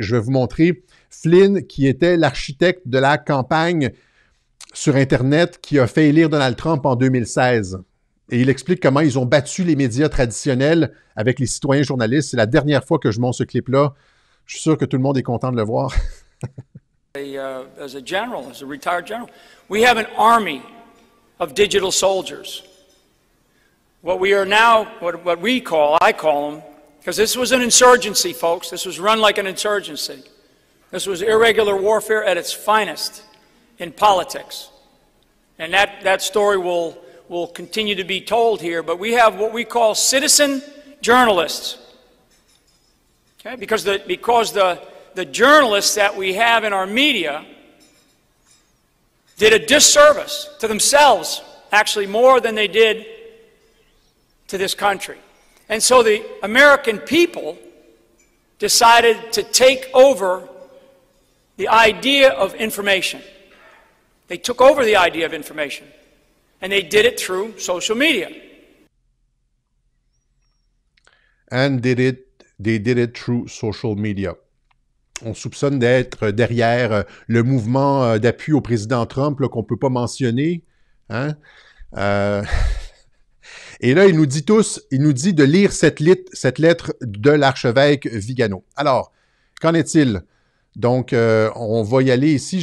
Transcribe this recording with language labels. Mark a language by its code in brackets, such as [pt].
[fr] Je vais vous montrer Flynn, qui était l'architecte de la campagne sur Internet qui a fait élire Donald Trump en 2016. Et il explique comment ils ont battu les médias traditionnels avec les citoyens journalistes. C'est la dernière fois que je montre ce clip-là. Je suis sûr que tout le monde est content de le voir. [en] As a general, as a retired general, we have an army of digital soldiers. What we are now, I call them, because this was an insurgency, folks. This was run like an insurgency. This was irregular warfare at its finest in politics. And that story will continue to be told here, but we have what we call citizen journalists. Okay? Because the journalists that we have in our media did a disservice to themselves, actually more than they did to this country. And so the American people decided to take over the idea of information. They took over the idea of information, and they did it through social media. And they did it through social media. [fr] On soupçonne d'être derrière le mouvement d'appui au président Trump qu'on ne peut pas mentionner. Hein? Et là, il nous dit de lire cette lettre de l'archevêque Vigano. Alors, qu'en est-il? Donc, on va y aller ici.